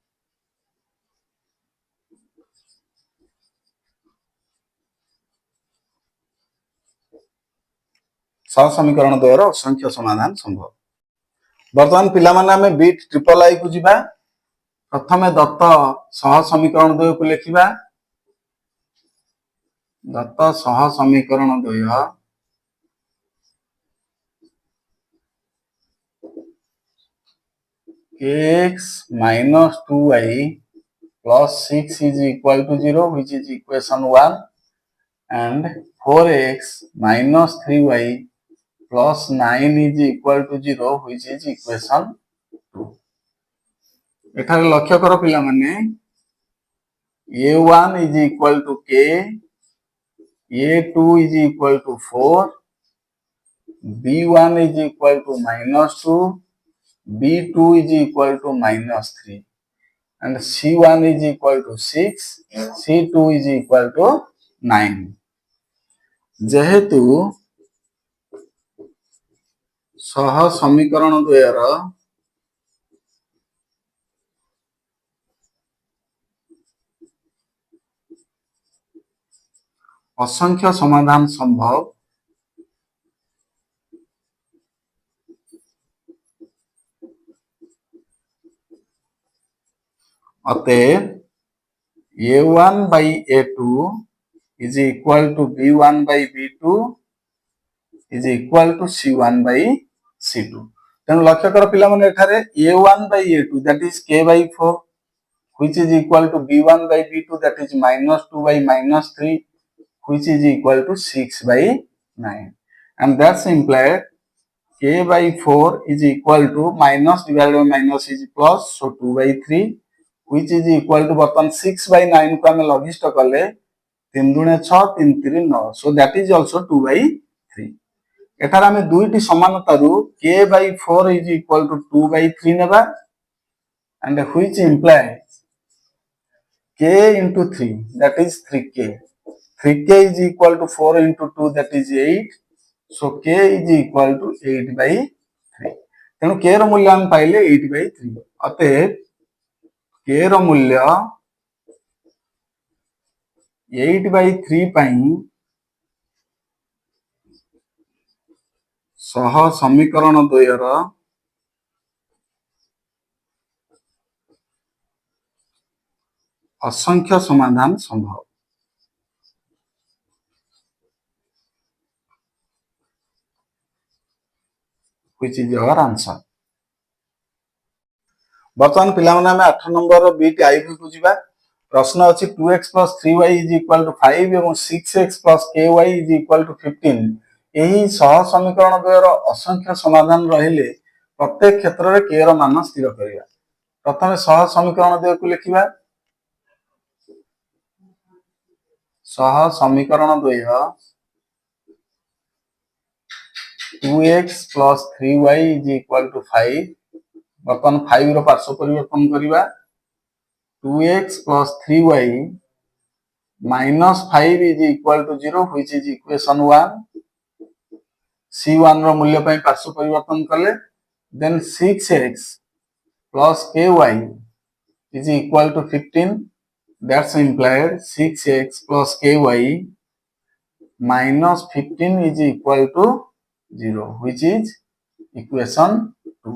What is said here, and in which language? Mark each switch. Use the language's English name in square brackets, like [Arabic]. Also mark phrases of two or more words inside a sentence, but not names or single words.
[Odia] ସହ ସମୀକରଣ ଦ୍ୱୟର ଅସଂଖ୍ୟ ସମାଧାନ ସମ୍ଭବ। ବର୍ତ୍ତମାନ ପିଲାମାନେ ଆମେ ବିଟ୍ ଟ୍ରିପଲ ଆଇ କୁ ଯିବା। ପ୍ରଥମେ ଦତ୍ତ ସହ ସମୀକରଣ ଦ୍ୱୟକୁ ଲେଖିବା। ଦତ୍ତ ସହ ସମୀକରଣ ଦ୍ୱୟ [English] kx minus 2y plus 6 is equal to 0, which is equation 1, and 4x minus 3y plus 9 is equal to 0, which is equation 2. [Odia] ଏଠାରେ ଲକ୍ଷ୍ୟ କର ପିଲାମାନେ [English] a1 is equal to k, a2 is equal to 4, b1 is equal to minus 2, b2 is equal to minus 3, and c1 is equal to 6, c2 is equal to 9. [Odia] ଯେହେତୁ ସହ ସମୀକରଣ ଦ୍ୱୟର ଅସଂଖ୍ୟ ସମାଧାନ ସମ୍ଭବ, [English] ଅତএব a1 by a2 is equal to b1 by b2 is equal to c1 by c2. [Odia] ତେଣୁ ଲକ୍ଷ୍ୟ କର ପିଲାମାନେ ଏଠାରେ [English] a1 by a2 that is k by 4 which is equal to b1 by b2 that is minus 2 by minus 3 which is equal to 6 by 9, and that's implied k by 4 is equal to minus divided by minus is plus, so 2 by 3 which is equal to ବର୍ତ୍ତମାନ 6 by 9 को [Odia] ଆମେ ଲଘିଷ୍ଠ କଲେ [English] 3 ଦୁणे 6 3 3 9, so that is also 2 by 3. [Odia] ଏଠାରେ ଆମେ ଦୁଇଟି ସମାନତାରୁ [English] k by 4 is equal to 2 by 3 ନେବା, and which implies k into 3 that is 3k. 3k is equal to 4 into 2 that is 8, so k is equal to 8 by 3. [Odia] ତେଣୁ k ର ମୂଲ୍ୟ ଆମେ ପାଇଲେ 8 by 3. ଅତএବ k ର ମୂଲ୍ୟ 8 by 3 ପାଇଁ ସହ ସମୀକରଣ ଦ୍ୱୟର ଅସଂଖ୍ୟ ସମାଧାନ ସମ୍ଭବ। [English] which is your answer. [Odia] ବର୍ତ୍ତମାନ ପିଲାମାନେ ଆମେ 8 ନମ୍ବର ବିଟ୍ ଆଇଭି କୁ ଯିବା। ପ୍ରଶ୍ନ ଅଛି [English] 2x plus 3y is equal to 5 ଏବଂ 6x plus ky is equal to 15. [Odia] ଏହି ସହ ସମୀକରଣ ଦ୍ୱୟର ଅସଂଖ୍ୟ ସମାଧାନ ରହିଲେ ପ୍ରତ୍ୟେକ କ୍ଷେତ୍ରରେ k ର ମାନ ସ୍ଥିର କରିବା। ପ୍ରଥମେ ସହ ସମୀକରଣ ଦ୍ୱୟକୁ ଲେଖିବା। ସହ ସମୀକରଣ ଦ୍ୱୟ [English] 2x plus 3y is equal to 5. [Odia] ବର୍ତ୍ତମାନ 5 ର ପାର୍ଶ୍ୱ ପରିବର୍ତ୍ତନ କରିବା। [English] 2x plus 3y minus 5 is equal to 0 which is equation 1. [Odia] c1 ର ମୂଲ୍ୟ ପାଇଁ ପାର୍ଶ୍ୱ ପରିବର୍ତ୍ତନ କଲେ, [English] then 6x plus ky is equal to 15. That's implied 6x plus ky minus 15 is equal to 0 which is equation 2.